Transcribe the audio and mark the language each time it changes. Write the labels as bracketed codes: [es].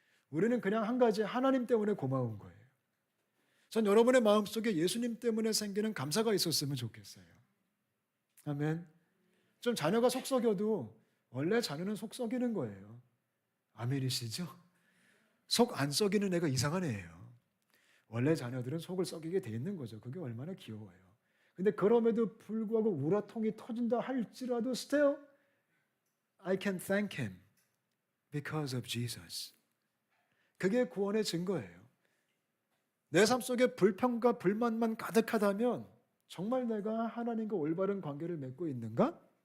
[ko] 우리는 그냥 한 가지 하나님 때문에 고마운 거예요. 전 여러분의 마음속에 예수님 때문에 생기는 감사가 있었으면 좋겠어요. 아멘. 좀 자녀가 속 썩여도 원래 자녀는 속 썩이는 거예요. 아멘이시죠? 속 안 썩이는 애가 이상한 애예요. 원래 자녀들은 속을 썩이게 돼 있는 거죠. 그게 얼마나 귀여워요. 근데 그럼에도 불구하고 우라통이 터진다 할지라도 [en] still I can thank Him because of Jesus. [ko] 그게 구원의 증거예요. 내 삶 속에 불평과 불만만 가득하다면 정말 내가 하나님과 올바른 관계를 맺고 있는가?